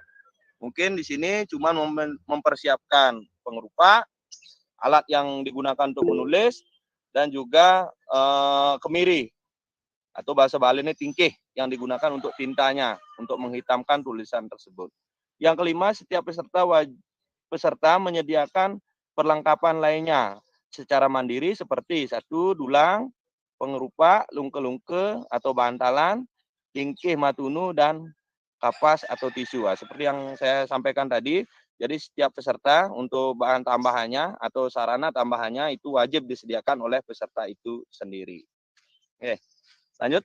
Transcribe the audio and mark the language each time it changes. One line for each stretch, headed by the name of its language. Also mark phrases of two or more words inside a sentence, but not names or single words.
Indonesian: Mungkin di sini cuma mempersiapkan pengerupa, alat yang digunakan untuk menulis, dan juga kemiri atau bahasa Bali ini tingkih yang digunakan untuk tintanya untuk menghitamkan tulisan tersebut. Yang kelima, setiap peserta menyediakan perlengkapan lainnya secara mandiri seperti satu dulang, pengerupa, lungke-lungke atau bantalan,
Balinese: tingkih matunu,
Indonesian: dan kapas atau tisu. Seperti yang saya sampaikan tadi, jadi setiap peserta untuk bahan tambahannya atau sarana tambahannya itu wajib disediakan oleh peserta itu sendiri. Oke, lanjut.